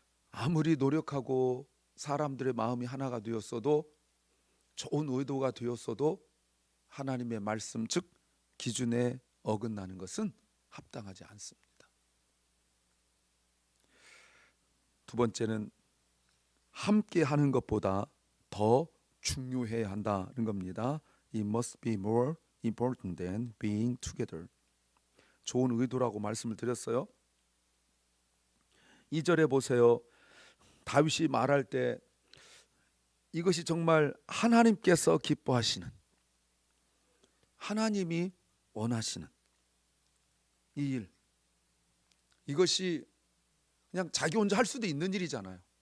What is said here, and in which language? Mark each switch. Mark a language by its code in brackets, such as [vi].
[ko] 아무리 노력하고 사람들의 마음이 하나가 되었어도, 좋은 의도가 되었어도 하나님의 말씀 즉 기준에 어긋나는 것은 합당하지 않습니다. 두 번째는 함께 하는 것보다 더 중요해야 한다는 겁니다. [en] It must be more important than being together. [ko] 좋은 의도라고 말씀을 드렸어요. 2절에 보세요. 다윗이 말할 때 이것이 정말 하나님께서 기뻐하시는, 하나님이 원하시는 이 일, 이것이 그냥 자기 혼자 할 수도 있는 일이잖아요.